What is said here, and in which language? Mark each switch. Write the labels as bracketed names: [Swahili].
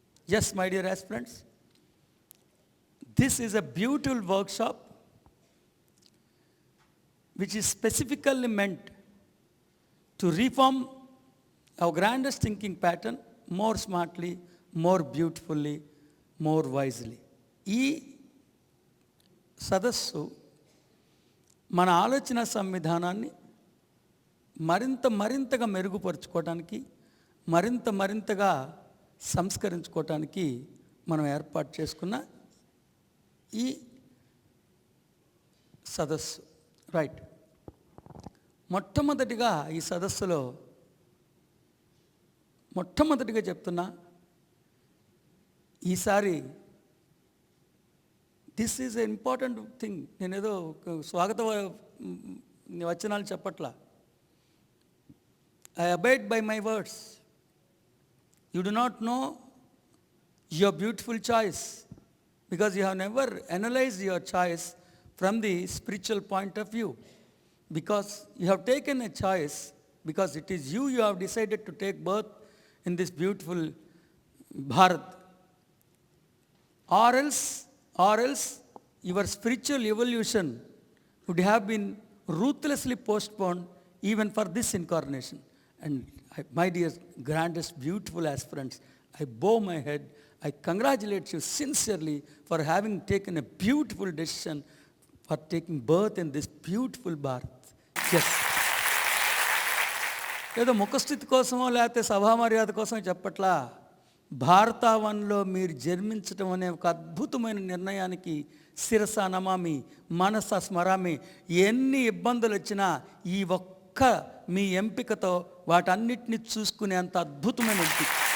[English] Yes, my dear aspirants, this is a beautiful workshop which is specifically meant to reform our grandest thinking pattern more smartly, more beautifully, more wisely. [Telugu] ఈ సదస్సు మన ఆలోచన సంవిధానాన్ని మరింతగా మెరుగుపరుచుకోవడానికి, మరింతగా సంస్కరించుకోవటానికి మనం ఏర్పాటు చేసుకున్న ఈ సదస్సు. రైట్. మొట్టమొదటిగా ఈ సదస్సులో చెప్తున్నా, ఈసారి [English] This is a important thing. [Telugu] నేనేదో స్వాగత వచనాలు చెప్పట్లా. [English] I abide by my words. You do not know your beautiful choice because you have never analyzed your choice from the spiritual point of view. Because you have taken a choice, because it is you have decided to take birth in this beautiful Bharat. Or else your spiritual evolution would have been ruthlessly postponed even for this incarnation. And my dear, grandest, beautiful aspirants, I bow my head. I congratulate you sincerely for having taken a beautiful decision for taking birth in this beautiful Bharat. Yes. [Telugu] ఏదో ముఖస్థితి కోసమో లేకపోతే సభామర్యాద కోసమో చెప్పట్లా. భారతావన్లో మీరు జన్మించడం అనే ఒక అద్భుతమైన నిర్ణయానికి శిరస నమామి, మనస స్మరామి. ఎన్ని ఇబ్బందులు వచ్చినా ఈ ఒక్క మీ ఎంపికతో వాటన్నిటిని చూసుకునే అంత అద్భుతమైన ఎంపిక.